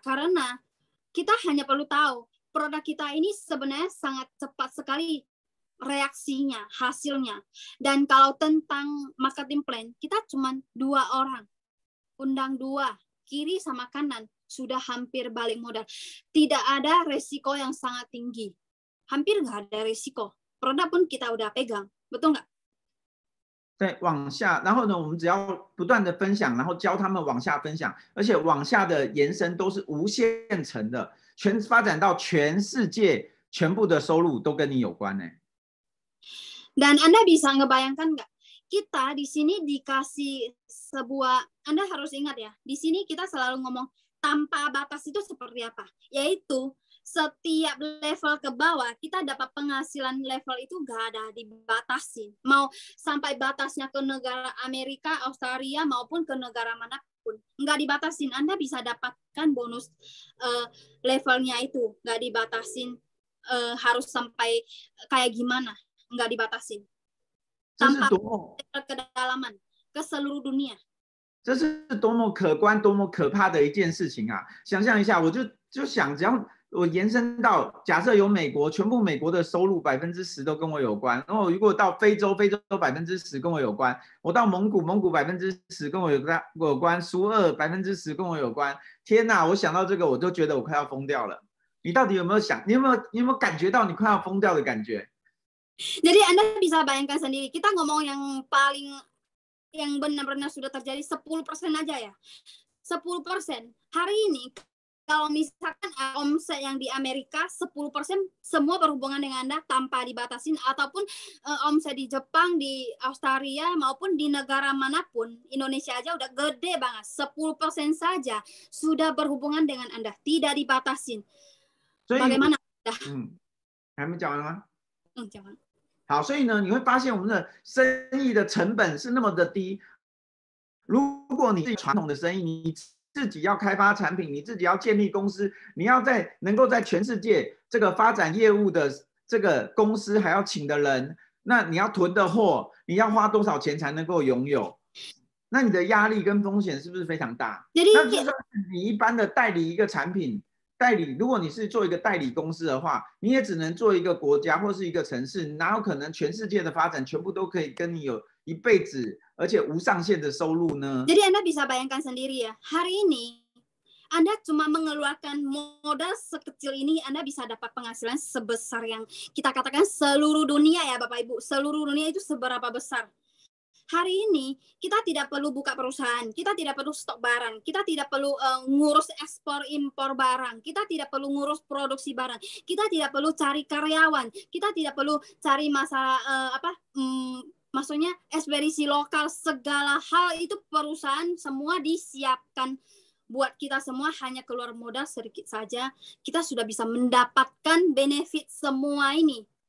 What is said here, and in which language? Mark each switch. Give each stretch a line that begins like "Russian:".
Indonesian: Karena kita hanya perlu tahu produk kita ini sebenarnya sangat cepat sekali reaksinya, hasilnya. Dan kalau tentang marketing plan, kita cuma 2 orang. Undang 2. Kiri sama kanan sudah hampir balik modal. Tidak ada resiko yang sangat tinggi. Hampir nggak ada resiko. Produk pun kita udah pegang. Betul nggak?
Chinese: 对，往下，然后呢，我们只要不断的分享，然后教他们往下分享，而且往下的延伸都是无限层的，发展到全世界，全部的收入都跟你有关呢。
Indonesian: Dan Anda bisa ngebayangkan nggak? kita di sini dikasih sebuah, Anda harus ingat ya, di sini kita selalu ngomong tanpa batas itu seperti apa? Yaitu setiap level ke bawah kita dapat penghasilan level itu gak ada dibatasin. Mau sampai batasnya ke negara Amerika, Australia maupun ke negara manapun, nggak dibatasin. Anda bisa dapatkan bonus levelnya itu, nggak dibatasin harus sampai kayak gimana, nggak dibatasin. Tanpa kedalaman ke seluruh dunia。
Chinese: 这是多么可观、多么可怕的一件事情啊！想象一下，我就想，只要我延伸到，假设有美国，全部美国的收入10%都跟我有关。然后如果到非洲，非洲10%跟我有关。我到蒙古，蒙古10%跟我有关。苏俄10%跟我有关。天哪！我想到这个，我都觉得我快要疯掉了。你到底有没有想？你有没有感觉到你快要疯掉的感觉？
Indonesian: Jadi Anda bisa bayangkan sendiri, kita ngomong yang benar-benar sudah terjadi 10% aja ya. 10%. Hari ini kalau misalkan omset yang di Amerika 10% semua berhubungan dengan Anda tanpa dibatasin, ataupun omset di Jepang, di Australia maupun di negara manapun, Indonesia aja udah gede banget. 10% saja sudah berhubungan dengan Anda, tidak dibatasin. Bagaimana Anda?
Chinese: 还没讲完吗？讲完。好，所以呢，你会发现我们的生意的成本是那么的低。如果你自己传统的生意，你自己要开发产品，你自己要建立公司，你要能够在全世界这个发展业务的这个公司还要请的人，那你要囤的货，你要花多少钱才能够拥有？那你的压力跟风险是不是非常大？那就算是你一般的代理一个产品。代理，如果你是做一个代理公司的话，你也只能做一个国家或是一个城市，哪有可能全世界的发展全部都可以跟你有一辈子而且无上限的收入呢？
Indonesian: Jadi Anda bisa bayangkan sendiri ya, hari ini Anda cuma mengeluarkan modal sekecil ini, Anda bisa dapat penghasilan sebesar yang kita katakan seluruh dunia ya Bapak Ibu. Seluruh dunia itu seberapa besar? Hari ini kita tidak perlu buka perusahaan, kita tidak perlu stok barang, kita tidak perlu ngurus ekspor impor barang, kita tidak perlu ngurus produksi barang, kita tidak perlu cari karyawan, kita tidak perlu cari masalah maksudnya ekspedisi lokal, segala hal itu perusahaan semua disiapkan buat kita semua, hanya keluar modal sedikit saja kita sudah bisa mendapatkan benefit semua ini.